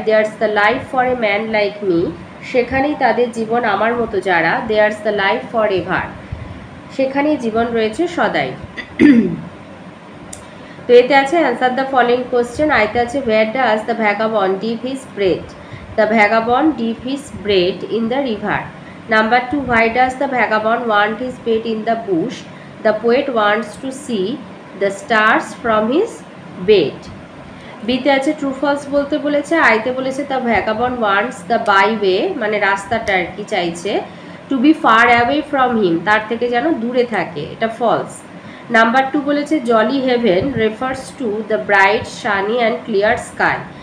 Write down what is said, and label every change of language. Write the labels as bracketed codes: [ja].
[en] there's the life for a man like me, [bn] সেখানেই তাদের জীবন আমার মতো যারা। [en] there's the life for ever, [bn] সেখানেই জীবন রয়েছে সদাই। তো এতে আছে [en] Answer the following question. [bn] আইতে আছে [en] Where does the vagabond dip his bread, the vagabond dip his bread in the river. Number 2, why does the vagabond want his bed in the bush? The poet wants to see the stars from his bed. [bn] বিতে আছে true false বলতে বলেছে। আইতে বলেছে [en] the vagabond wants the byway, [bn] মানে রাস্তাটা আর কি চাইছে। [en] to be far away from him, [bn] তার থেকে যেন দূরে থাকে, এটা ফলস। [en] number 2 [bn] বলেছে [en] Jolly heaven refers to the bright sunny and clear sky.